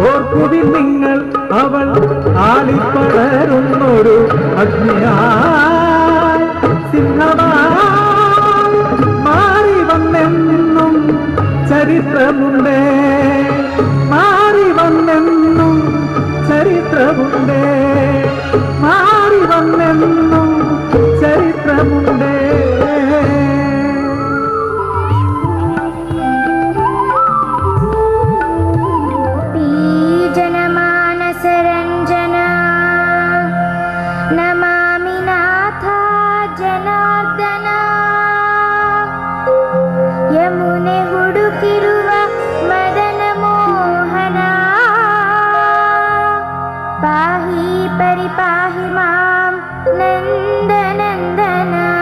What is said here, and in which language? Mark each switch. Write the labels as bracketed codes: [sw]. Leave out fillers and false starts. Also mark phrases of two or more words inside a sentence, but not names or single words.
[ml] നോക്കുവിൻ നിങ്ങൾ അവൾ ആളിപ്പടരുന്നൊരു അഗ്നിയായി സിംഹമായി മാറി വന്നെന്നും ചരിത്രമുണ്ടേ മാറി വന്നെന്നും ചരിത്രമുണ്ടേ മാറി വന്നെന്നും ചരിത്രമുണ്ടേ [sa] जनमानसरञ्जना नमामि नाथ जनार्दन यमुने हुडुकिरुव मदन मोहन पाहि परिपाहि मां नन्दनन्दन